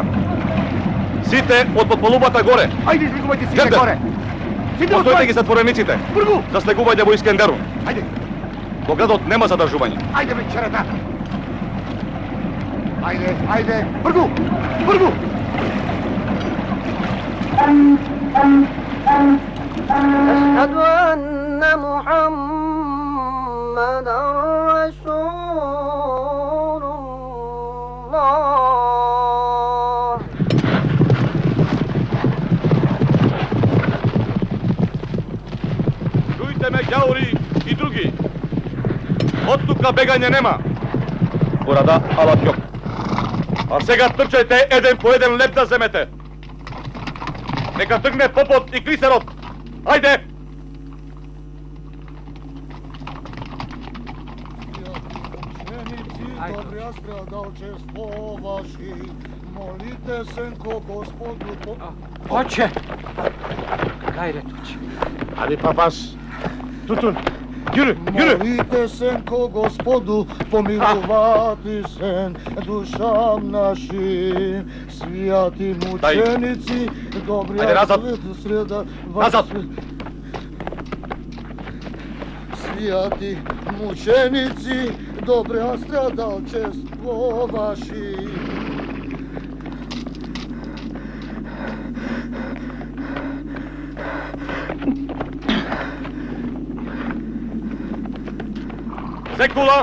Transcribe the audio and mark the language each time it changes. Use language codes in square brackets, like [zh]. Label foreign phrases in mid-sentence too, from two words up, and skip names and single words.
[mk] Сите од подполубата горе! Ајде, излегувајте сите горе! Постојте ги затворениците! Бргу! Заслегувајте во Искендерун! Ајде! Во градот нема задржување! Ајде, бе, черетата! Ајде, ајде! Бргу! Бргу! [ar] أشهد أن محمدا رسول الله. [mk] Чујте ме, ѓаури и други! Од тука бегање нема! Порада, [tr] alet yok! [mk] А сега трчајте еден по еден леп да земете! Нека тргне попот и клисерот! Ајде! [cu] Добрия страдалчество ваши, молите се ко Господу... [mk] Оче! Кајде туќе? Ајде, папас! Тутун! Јури, јури! [cu] Молите се ко Господу, помилувати се душам нашим, свјати мученици, добрия... [mk] Ајде, назад! Среда... Назад! [cu] Свјати мученици, добрия страдалчество ваши. [mk] Секула!